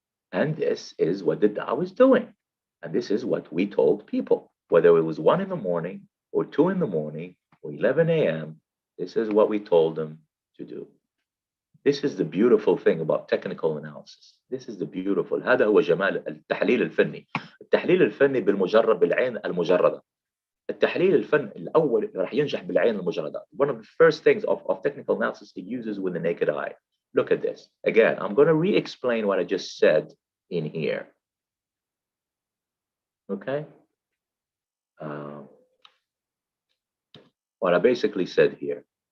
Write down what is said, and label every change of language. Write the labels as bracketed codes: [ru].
[en] And this is what the Dow is doing. And this is what we told people, whether it was 1 in the morning or 2 in the morning or 11 a.m. This is what we told them to do. This is the beautiful thing about technical analysis. This is the beautiful. [ar] هذا هو جمال التحليل الفني. التحليل الفني بالمجرد بالعين المجردة. التحليل الفني الأول راح ينجح بالعين المجردة. [en] One of the first things of technical analysis it uses with the naked eye. Look at this. Again, I'm going to re-explain what I just said in here. Okay? What I basically said here.